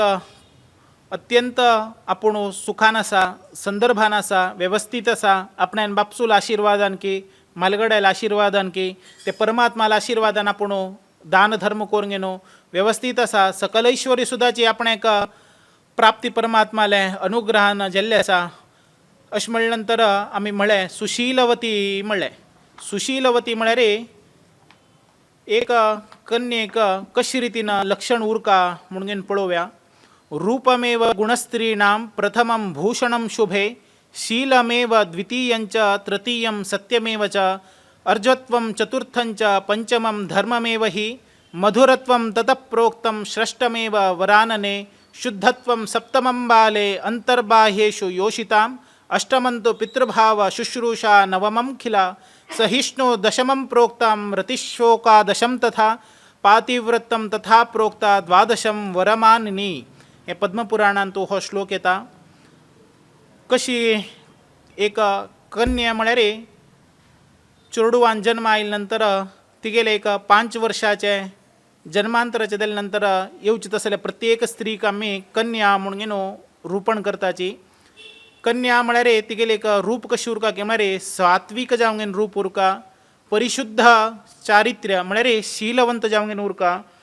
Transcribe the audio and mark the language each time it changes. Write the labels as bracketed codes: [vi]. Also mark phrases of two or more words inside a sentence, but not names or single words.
[kok] अत्यंत आपूण सुखान आसा संदर्भान आसा व्यवस्थित आसा आपणान बापसूल आशिर्वादान की मालगड्याल आशिर्वादान की ते परमात्माला आशिर्वादान आपूण दान धर्म करून घेनो व्यवस्थित आसा सकल ऐश्वर्य सुद्दाची आपणाक प्राप्ती परमात्माले अनुग्रहान जेल्ले आसा अशें म्हणले नंतर आमी म्हळें सुशीलवती म्हणलें सुशीलवती म्हळ्यार एक कन्येक कशे रितीन लक्षण उरका म्हणून पळोवया [sa] रूपमेव गुणस्त्रीणां प्रथमं भूषणं शुभे शीलमेव द्वितीयञ्च तृतीयं सत्यमेव च अर्जत्वं चतुर्थञ्च पंचमं धर्ममेव हि मधुरत्वं ततः प्रोक्तं षष्ठमेव वरानने शुद्धत्वं सप्तमं बाले अन्तर्बाह्येषु योषिताम् अष्टमन्तु पितृभाव शुश्रूषा नवमं खिला सहिष्णु दशमं प्रोक्तां रतिशोकादशं तथा पातिव्रतं तथा प्रोक्ता द्वादशं वरमानिनी [kok] हे पद्मपुराणांत हो श्लोक येता कशी एक कन्या म्हळ्यार चेडूवान जन्म आयले नंतर तिगेले एक 5 वर्षाचे जन्मांतराचे जाले नंतर येवचे तसले प्रत्येक स्त्रीक आमी कन्या म्हणून घेनो रूपण करताची कन्या म्हळ्यार तिगेले एक रूप कशी उरका की म्हळ्यार सात्विक जावंक रूप उरका परिशुद्ध चारित्र्य म्हळ्यार शीलवंत जावंक उरका